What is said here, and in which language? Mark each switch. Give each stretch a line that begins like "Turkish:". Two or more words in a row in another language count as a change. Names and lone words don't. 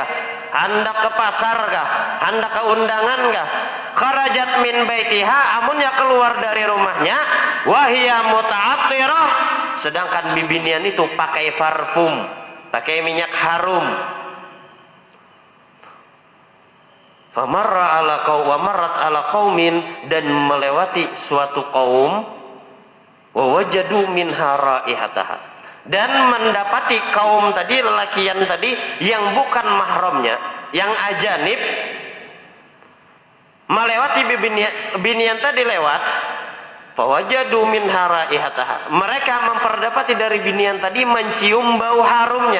Banjar: Hendak ke pasar kah? Hendak ke undangan kah?
Arabic: خرجت من بيتها,
Banjar: amunnya keluar dari rumahnya,
Arabic: وهي متعطرة,
Banjar: sedangkan bibinian itu pakai parfum, pakai minyak harum.
Arabic: فمر على قوم ومرت على قوم,
Banjar: dan melewati suatu kaum,
Arabic: ووجدوا منها ريحها,
Banjar: dan mendapati kaum tadi, lelakian tadi yang bukan mahramnya, yang ajanib, melewati binian tadi lewat,
Arabic: فوجدوا منها ريحها,
Banjar: mereka memperdapati dari binian tadi mencium bau harumnya.